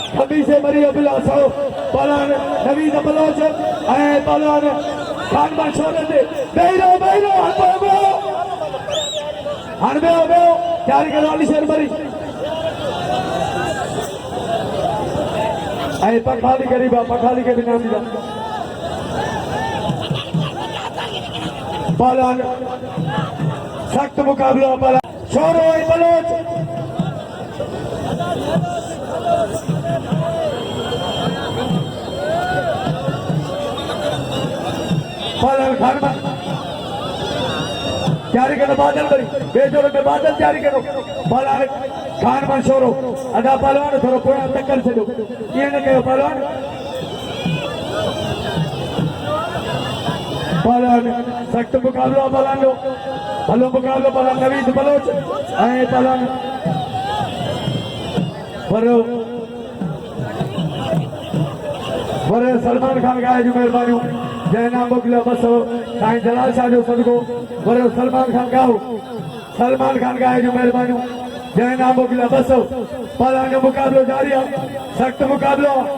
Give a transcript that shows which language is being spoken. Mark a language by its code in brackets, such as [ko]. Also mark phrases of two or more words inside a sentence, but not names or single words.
[sd] नबी से मरी अभिलाषो पलान नवीद बलोच ऐं पलान खान छोड़े थे बेरो हणबे तैयारी करो अली शेर मरी ऐं पखाली गरीबा पखाली के बिना दिया पलान सख्त मुकाबला पलान छोरो ऐं बलोच पलान खान तैयारी करो बादल करी बेजोड़ में बादल तैयारी करो पलान खान छोरो अदा पहलवान थोड़ो पोयां टक्कर छॾियो ईअं न कयो पहलवान सख्त मुकाबलो पहलवान जो भलो मुकाबलो पहलवान नवीद बलोच ऐं पहलवान पर सलमान खान खाए जूं महिरबानियूं जंहिं नाम मोकिलियो 200 साईं जलाल शाह जो सदको पर सलमान खान खाए जूं महिरबानियूं जंहिं नाम मोकिलियो 200 पहलवान जो मुकाबलो जारी आहे सख्त मुकाबलो